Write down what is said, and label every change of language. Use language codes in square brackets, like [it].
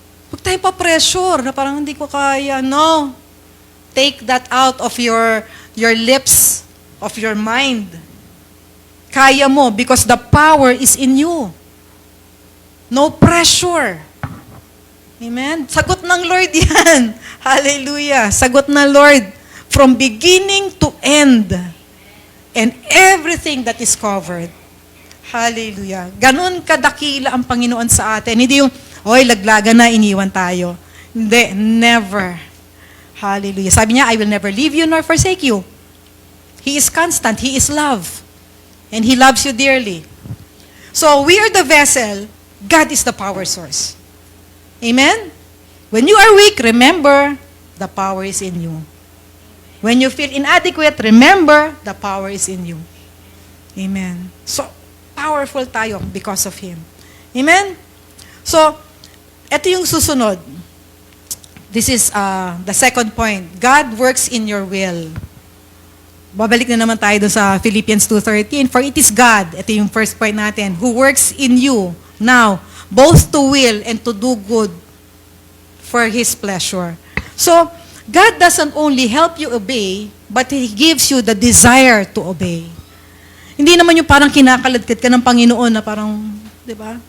[tl] Huwag tayo pa-pressure na parang hindi ko kaya. [en] No. Take that out of your lips, of your mind. [tl] Kaya mo [en] because the power is in you. No pressure. [tl] Amen? Sagot ng Lord yan. Hallelujah. Sagot ng [en] Lord from beginning to end. And everything that is covered. Hallelujah. [tl] Ganun kadakila ang Panginoon sa atin. Hindi yung, oy, laglagan na, iniwan tayo. Hindi, never. Hallelujah. Sabi niya, [en] I will never leave you nor forsake you. He is constant. He is love. And He loves you dearly. So, we are the vessel. God is the power source. Amen? When you are weak, remember, the power is in you. When you feel inadequate, remember, the power is in you. Amen. So, [tl] powerful tayo [en] because of Him. Amen? [tl] So, ito yung susunod. [en] This is the second point. God works in your will. [tl] Babalik na naman tayo doon sa [en] Philippians 2:13. For it is God, [tl] ito yung first point natin, [en] who works in you now, both to will and to do good for His pleasure. So, God doesn't only help you obey, but He gives you the desire to obey. [tl] Hindi naman yung parang kinakaladkad ka ng Panginoon na parang, di ba?